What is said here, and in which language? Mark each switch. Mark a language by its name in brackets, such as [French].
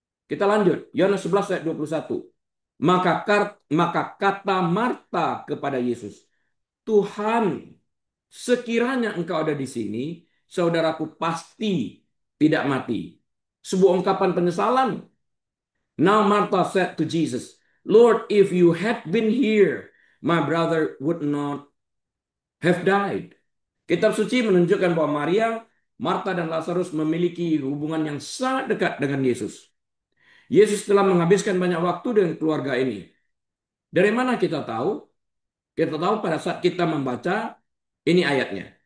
[Indonesian] Kita lanjut, Yohanes 11 ayat 21. Maka kata Marta kepada Yesus, Tuhan, sekiranya engkau ada di sini, saudaraku pasti tidak mati. Sebuah ungkapan penyesalan. [English] Now Martha said to Jesus, Lord, if you had been here, my brother would not have died. [Indonesian] Kitab suci menunjukkan bahwa Maria, Marta, dan Lazarus memiliki hubungan yang sangat dekat dengan Yesus. Yesus telah menghabiskan banyak waktu dengan keluarga ini. Dari mana kita tahu? Kita tahu pada saat kita membaca ini ayatnya.